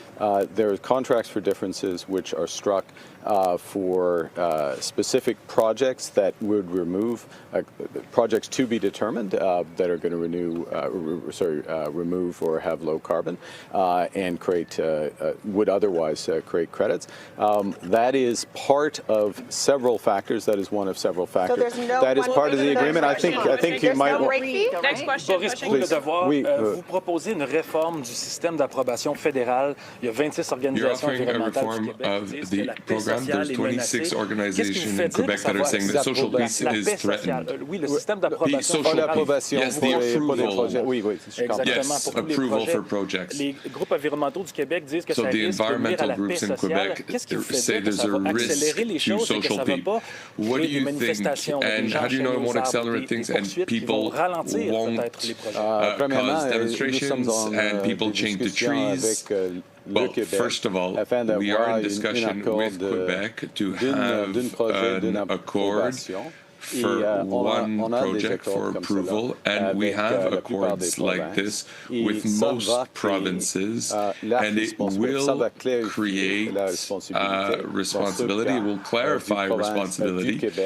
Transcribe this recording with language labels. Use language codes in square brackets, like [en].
[en] There are contracts for differences which are struck for specific projects that would remove, projects to be determined that are going to remove or have low carbon and create, would otherwise create credits. That is part of several factors. That is one of several factors. So there's no that is part of the agreement. I think you might. Next question. [fr] Boris, pour le devoir, vous proposez une réforme du système d'approbation fédéral. Il y a 26 organisations environnementales du Québec qui disent que la paix sociale est menacée. Qu'est-ce que vous faites dire pour savoir la paix sociale? Oui, le système d'approbation fédéral. [en] Yes, the approval. [fr] Oui, exactement. Pour tous les projets. Les groupes environnementaux du Québec disent que ça risque de nuire à la paix sociale. Qu'est-ce qui vous fait dire que ça va accélérer les choses et que ça ne va pas créer des manifestations, des gens chez nous, des poursuites qui vont ralentir peut-être les projets? Premièrement, [en] demonstrations and people chained to trees. Well, first of all, we are in discussion with Quebec to have an accord for one project for approval, and we have accords like this with most provinces, and it will create responsibility, it will clarify responsibility.